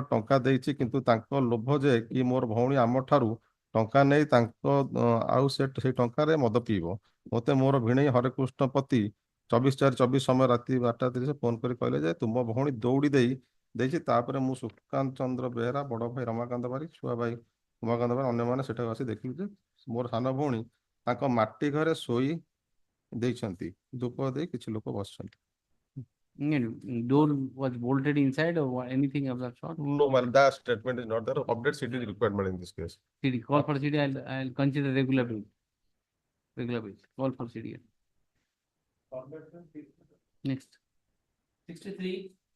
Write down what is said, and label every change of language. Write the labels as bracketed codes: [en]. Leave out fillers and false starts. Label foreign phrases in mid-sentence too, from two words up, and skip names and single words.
[or] ଟଙ୍କା ଦେଇଛି କିନ୍ତୁ ତାଙ୍କ ଲୋଭ ଯେ କି ମୋର ଭଉଣୀ ଆମଠାରୁ ଟଙ୍କା ନେଇ ତାଙ୍କ ଆଉ ସେଇ ଟଙ୍କାରେ ମଦ ପିଇବ ମୋତେ ମୋର ଭିଣେଇ ହରେକୃଷ୍ଣ ପତି 24/4/24 ସମୟ ରାତି 12:30 ଫୋନ କରି କହିଲେ ଯେ ତୁମ ଭଉଣୀ ଦୌଡ଼ି ଦେଇଛି ତାପରେ ମୁଁ ସୁକାନ୍ତ ଚନ୍ଦ୍ର ବେହେରା ବଡ଼ ଭାଇ ରମାକାନ୍ତ ବାରି ଛୁଆ ଭାଇ ଉମାକାନ୍ତ ବାରି ଅନ୍ୟମାନେ ସେଠାକୁ ଆସି ଦେଖିଲୁ ଯେ ମୋର ସାନ ଭଉଣୀ ତାଙ୍କ ମାଟି ଘରେ ଶୋଇ ଦେଇଛନ୍ତି ଧୂପ ଦେଇ କିଛି ଲୋକ ବସିଛନ୍ତି [en] Door was bolted inside or anything of that sort? No, my that statement is not there. Update CD is required, madam, in this case. CD, call for CD, I'll consider regular bill. Regular bill, call for CD. Next. 63.